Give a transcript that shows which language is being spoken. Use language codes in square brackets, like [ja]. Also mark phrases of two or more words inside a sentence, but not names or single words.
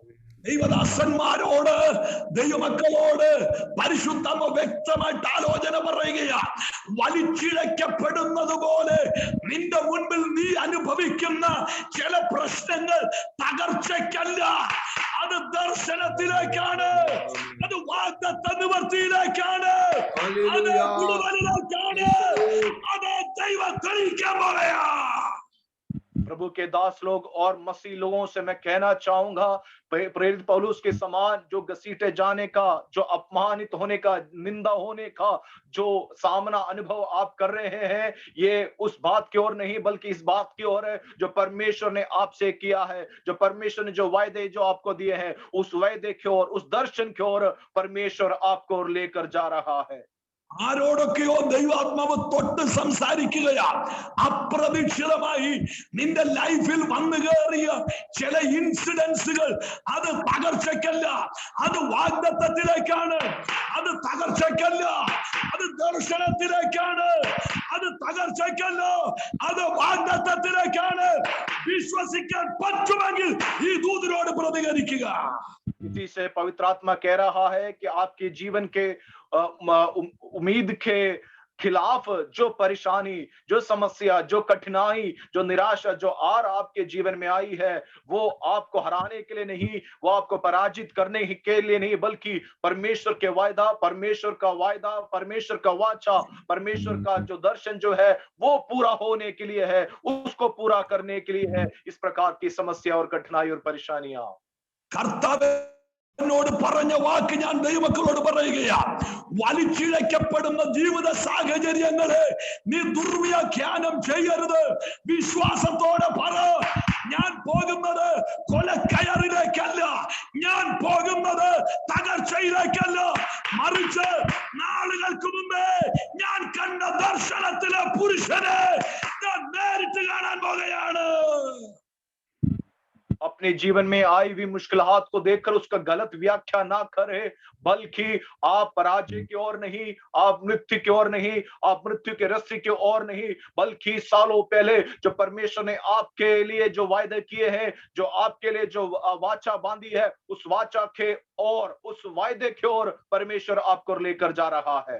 [ml] ദൈവദാസന്മാരോട്, ദൈവമക്കളോട് പരിശുദ്ധമ വ്യക്തമായിട്ട് ആലോചന പറയുകയാ. വലിച്ചിഴക്കപ്പെടുന്നത് പോലെ നിന്റെ മുൻപിൽ നീ അനുഭവിക്കുന്ന ചില പ്രശ്നങ്ങൾ തകർച്ചയ്ക്കല്ല, അത് ദർശനത്തിലേക്കാണ്, അത് വാഗ്ദത്ത നിവർത്തിയിലേക്കാണ്, അത് വിടുതലിലേക്കാണ്, അത് ദൈവം തെളിയിക്കാൻ പോലെയാ. [hi] प्रभु के दास लोग और मसीह लोगों से मैं कहना चाहूंगा, प्रेरित पौलुस के समान जो घसीटे जाने का, जो अपमानित होने का, निंदा होने का जो सामना अनुभव आप कर रहे हैं, ये उस बात की ओर नहीं बल्कि इस बात की ओर है जो परमेश्वर ने आपसे किया है, जो परमेश्वर ने जो वायदे जो आपको दिए हैं, उस वायदे की ओर, उस दर्शन की ओर परमेश्वर आपको लेकर जा रहा है। [ml] ആരോടൊക്കെയോ ദൈവാത്മാവ് തൊട്ട് സംസാരിക്കുകയാ. അപ്രതീക്ഷിതമായി നിന്റെ ലൈഫിൽ വന്നു കയറിയ ചില ഇൻസിഡൻസുകൾ അത് തകർച്ചയ്ക്കല്ല, അത് വാഗ്ദത്തത്തിലേക്കാണ്. അത് തകർച്ചയ്ക്കല്ല, അത് ദർശനത്തിലേക്കാണ്. അത് തകർച്ചയ്ക്കല്ല, അത് വാഗ്ദത്തത്തിലേക്കാണ്. വിശ്വസിക്കാൻ പറ്റുമെങ്കിൽ ഈ ദൂതനോട് പ്രതികരിക്കുക. [hi] इसी से पवित्र आत्मा कह रहा है कि आपके जीवन के उम्मीद के खिलाफ जो परेशानी, जो समस्या, जो कठिनाई, जो निराशा जो आपके जीवन में आई है, वो आपको हराने के लिए नहीं, वो आपको पराजित करने के लिए नहीं, बल्कि परमेश्वर के वायदा, परमेश्वर का वायदा, परमेश्वर का वाचा, परमेश्वर का जो दर्शन जो है वो पूरा होने के लिए है, उसको पूरा करने के लिए है इस प्रकार की समस्या और कठिनाई और परेशानियां। [ml] എന്നോട് പറഞ്ഞ വാക്ക് ഞാൻ ദൈവമക്കളോട് പറയുകയാ, വലിച്ചിഴക്കപ്പെടുന്ന ജീവിത സാഹചര്യങ്ങളെ നീ ദുർവ്യാഖ്യാനം ചെയ്യരുത്. വിശ്വാസത്തോടെ പറ, ഞാൻ പോകുന്നത് കൊലക്കയറിലേക്കല്ല, ഞാൻ പോകുന്നത് തകർച്ചയിലേക്കല്ല, മറിച്ച് നാളുകൾക്ക് മുമ്പേ ഞാൻ കണ്ട ദർശനത്തിലെ പുരുഷനെ ഞാൻ നേരിട്ട് കാണാൻ പോകുകയാണ്. [hi] अपने जीवन में आई हुई मुश्किलात को देखकर उसका गलत व्याख्या ना करे, बल्कि आप पराजय की ओर नहीं, आप मृत्यु की ओर नहीं, आप मृत्यु के रस्सी की ओर नहीं, बल्कि सालों पहले जो परमेश्वर ने आपके लिए जो वायदे किए हैं, जो आपके लिए जो वाचा बांधी है, उस वाचा के और उस वायदे की ओर परमेश्वर आपको लेकर जा रहा है.